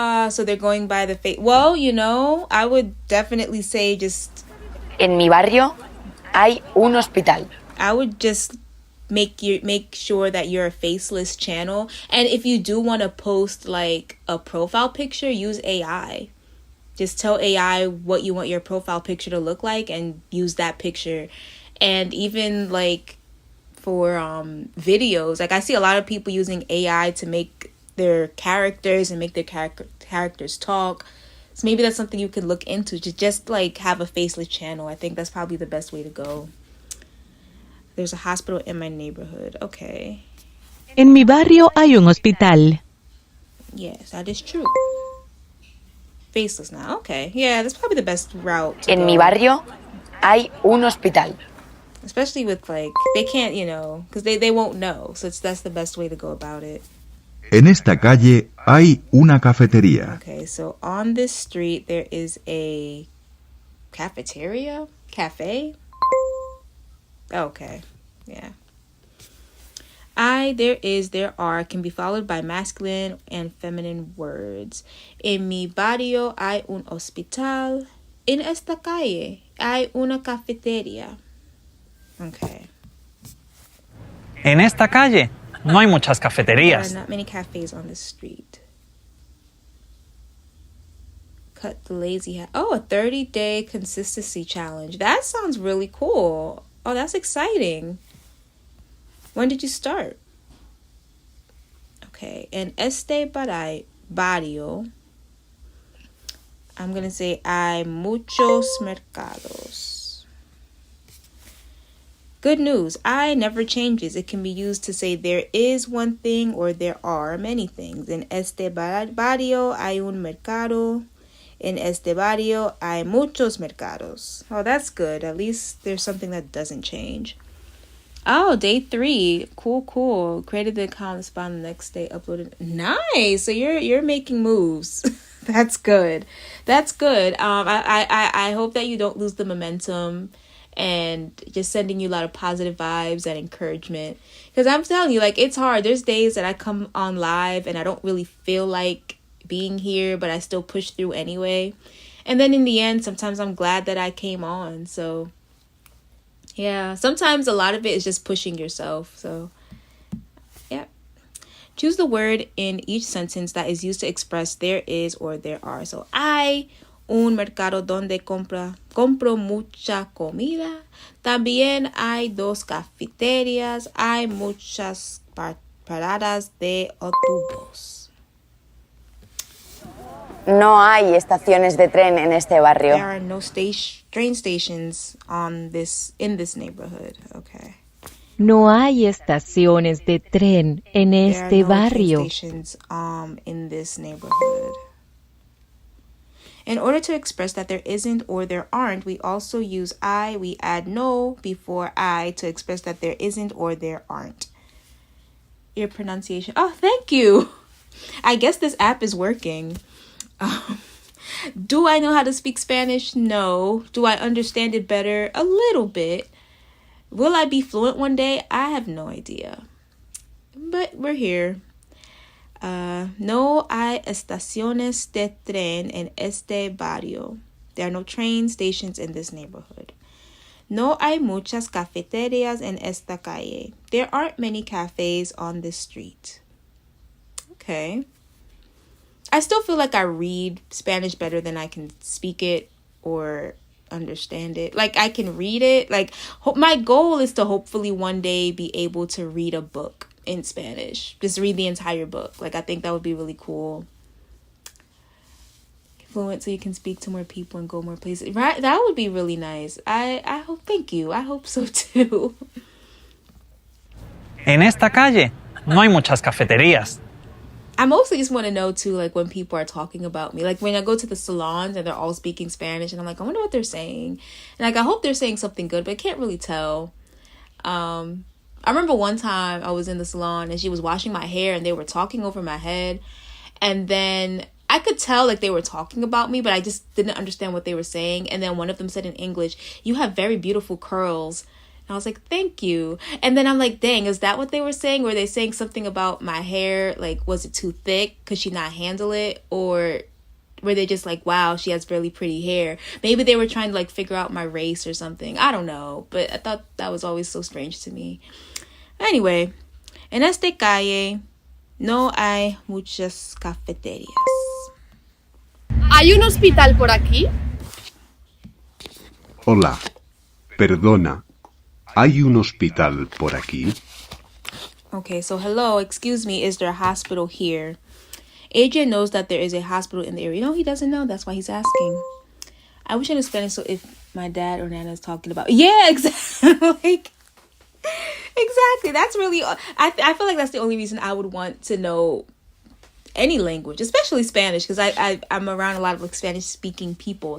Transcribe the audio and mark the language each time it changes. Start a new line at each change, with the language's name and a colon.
English: so they're going by the face. Well, I would definitely say just...
Spanish: En mi barrio hay un hospital.
English: I would just make sure that you're a faceless channel. And if you do want to post like a profile picture, use AI. Just tell AI what you want your profile picture to look like and use that picture. And even like for videos, like I see a lot of people using AI to make their characters and make their characters talk. So maybe that's something you could look into, to just like have a faceless channel. I think that's probably the best way to go. There's a hospital in my neighborhood. Okay.
Spanish: En mi barrio hay un hospital.
English: Yes, that is true. Faceless now. Okay. Yeah, that's probably the best route to
Spanish: En
English: go.
Spanish: mi barrio hay un hospital.
English: Especially with like, they can't, because they won't know. So that's the best way to go about it.
Spanish: En esta calle hay una cafetería.
English: Okay, so on this street there is a cafeteria? Cafe? Okay, yeah. There is, there are can be followed by masculine and feminine words.
Spanish: En mi barrio hay un hospital. En esta calle hay una cafetería.
English: Okay.
Spanish: En esta calle no hay muchas
English: There
Spanish: cafeterías.
English: are not many cafes on this street. Cut the lazy hat. Oh, a 30-day consistency challenge. That sounds really cool. Oh, that's exciting. When did you start?
Spanish: Okay, en este barrio,
English: I'm going to say
Spanish: hay muchos mercados.
English: Good news, I never changes. It can be used to say there is one thing or there are many things.
Spanish: En este barrio hay un mercado. En este barrio hay muchos mercados.
English: Oh, that's good. At least there's something that doesn't change. Oh, day 3. Cool. Created the account, spawned the next day, uploaded. Nice. So you're making moves. That's good. I hope that you don't lose the momentum and just sending you a lot of positive vibes and encouragement. Because I'm telling you, like, it's hard. There's days that I come on live and I don't really feel like being here, but I still push through anyway. And then in the end, sometimes I'm glad that I came on. So yeah, sometimes a lot of it is just pushing yourself. So yeah. Choose the word in each sentence that is used to express there is or there are.
Spanish: So hay un mercado donde compro mucha comida. También hay 2 cafeterías. Hay muchas paradas de autobús. No hay estaciones de tren en este barrio.
English: There are no train stations in this neighborhood. Okay.
Spanish: No hay estaciones de tren en este
English: There are no
Spanish: barrio.
English: train stations in this neighborhood. In order to express that there isn't or there aren't, we also use I. We add no before I to express that there isn't or there aren't. Your pronunciation. Oh, thank you. I guess this app is working. Do I know how to speak Spanish? No. Do I understand it better? A little bit. Will I be fluent one day? I have no idea. But we're here.
Spanish: No hay estaciones de tren en este barrio.
English: There are no train stations in this neighborhood.
Spanish: No hay muchas cafeterías en esta calle.
English: There aren't many cafes on this street. Okay. I still feel like I read Spanish better than I can speak it or understand it. Like, I can read it. Like, my goal is to hopefully one day be able to read a book in Spanish. Just read the entire book. Like, I think that would be really cool. Fluent so you can speak to more people and go more places. Right? That would be really nice. I hope, thank you. I hope so too.
Spanish: En esta calle no hay muchas cafeterías.
English: I mostly just want to know too, like, when people are talking about me, like when I go to the salons and they're all speaking Spanish and I'm like, I wonder what they're saying. And like, I hope they're saying something good, but I can't really tell. I remember one time I was in the salon and she was washing my hair and they were talking over my head. And then I could tell like they were talking about me, but I just didn't understand what they were saying. And then one of them said in English, "You have very beautiful curls." And I was like, thank you. And then I'm like, dang, is that what they were saying? Were they saying something about my hair? Like, was it too thick? Could she not handle it? Or were they just like, wow, she has really pretty hair? Maybe they were trying to like figure out my race or something. I don't know. But I thought that was always so strange to me.
Spanish: Anyway, en este calle no hay muchas cafeterías. ¿Hay un hospital por aquí? Hola, perdona. ¿Hay un hospital por aquí?
English: Okay, so hello, excuse me, is there a hospital here? Adrian knows that there is a hospital in the area. No, he doesn't know. That's why he's asking. I wish I knew Spanish, so if my dad or Nana is talking about... Yeah, exactly. Like, exactly. That's really... I feel like that's the only reason I would want to know any language, especially Spanish, because I'm around a lot of like Spanish-speaking people.